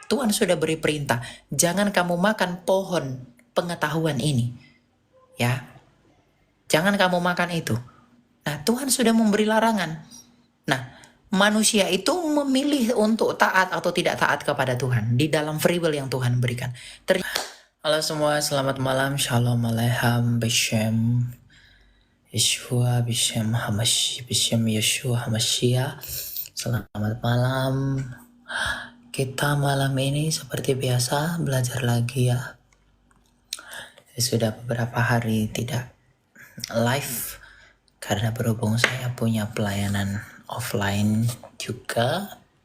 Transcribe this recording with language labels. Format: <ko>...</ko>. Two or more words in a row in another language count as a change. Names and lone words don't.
<id>Tuhan sudah beri perintah, jangan kamu makan pohon pengetahuan ini. Ya, jangan kamu makan itu. Nah, Tuhan sudah memberi larangan. Nah, manusia itu memilih untuk taat atau tidak taat kepada Tuhan di dalam</id> <en>free will</en> <id>yang Tuhan berikan. Halo semua, selamat malam.</id> <he>שלום עליכם בשם ישוע בשם המשיח בשם ישוע המשיח.</he> <id>Selamat malam. Kita malam ini seperti biasa belajar lagi ya. Sudah beberapa hari tidak live karena berhubung saya punya pelayanan offline juga.</id>